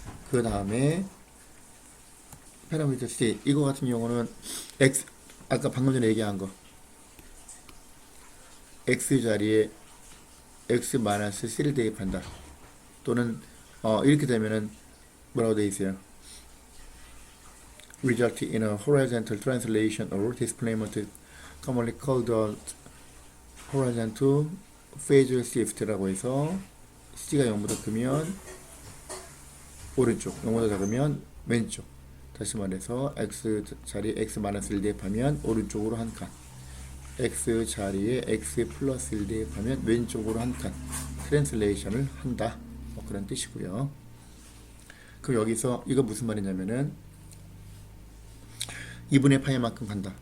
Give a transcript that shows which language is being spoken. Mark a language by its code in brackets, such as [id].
[ko] 그 다음에 파라미터 C, 이거 같은 경우는 x, 아까 방금 전에 얘기한 거 x 자리에 x-3를 대입한다. 또는 이렇게 되면은 뭐라고 되어 있어요? [en] Result in a horizontal translation or displacement commonly called a horizontal phase shift [ko] 라고 해서 C가 0보다 크면 오른쪽, 0보다 작으면 왼쪽. 다시 말해서 x 자리에 x-1 대입하면 오른쪽으로 한 칸, x 자리에 x 플러스 1 대입하면 왼쪽으로 한 칸 트랜슬레이션을 한다. 뭐 그런 뜻이고요. 그럼 여기서 이거 무슨 말이냐면은 2분의 파이만큼 간다.